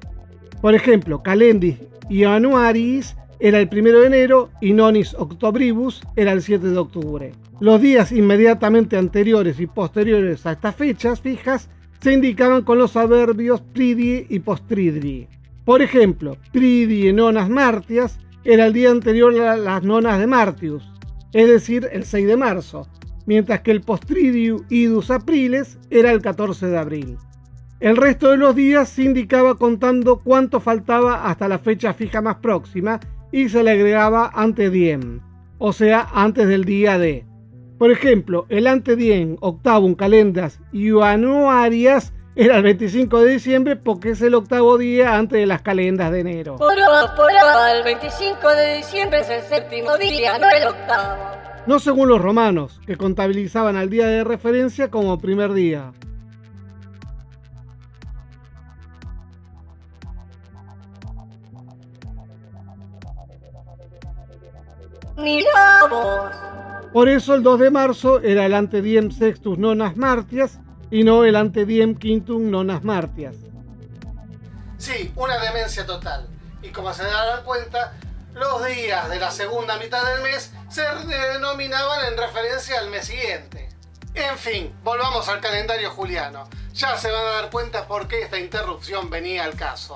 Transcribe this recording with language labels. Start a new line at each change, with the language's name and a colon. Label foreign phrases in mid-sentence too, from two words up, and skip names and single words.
Spanish: Por ejemplo, Calendis y Januaris era el 1 de enero y
Latin: Nonis Octobribus
Spanish: era el 7 de octubre. Los días inmediatamente anteriores y posteriores a estas fechas fijas se indicaban con los adverbios pridie y postridie. Por ejemplo,
Latin: pridie nonas martias
Spanish: era el día anterior a las nonas de Martius, es decir, el 6 de marzo, mientras que el
Latin: postridiu idus apriles
Spanish: era el 14 de abril. El resto de los días se indicaba contando cuánto faltaba hasta la fecha fija más próxima y se le agregaba
Latin: ante diem,
Spanish: o sea, antes del día de. Por ejemplo, el
Latin: ante diem octavum calendas Januarias
Spanish: era el 25 de diciembre porque es el octavo día antes de las calendas de enero. El 25 de diciembre es el séptimo día, no el octavo. No según los romanos, que contabilizaban al día de referencia como primer día. Mirá vos. Por eso el 2 de marzo era el
Latin: ante diem sextus nonas martias
Spanish: y no el
Latin: ante diem quintum nonas martias.
Spanish: Sí, una demencia total. Y como se darán cuenta, los días de la segunda mitad del mes se denominaban en referencia al mes siguiente. En fin, volvamos al calendario juliano. Ya se van a dar cuenta por qué esta interrupción venía al caso.